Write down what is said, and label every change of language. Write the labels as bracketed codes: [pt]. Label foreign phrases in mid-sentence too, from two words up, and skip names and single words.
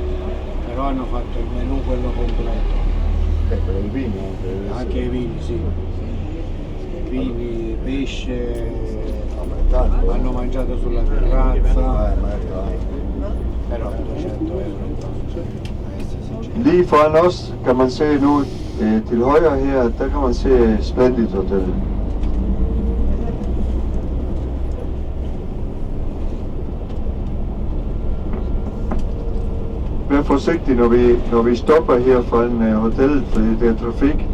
[it] Però hanno fatto il menù quello completo. Per i vini anche? Anche i vini, sì. Vini, pesce, hanno mangiato sulla terrazza. Però 200 euro. [da] Lige foran os kan man se nu til højre her, der kan man se Splendid Hotel. Vær forsigtig, når vi stopper her foran hotellet, fordi det er trafik.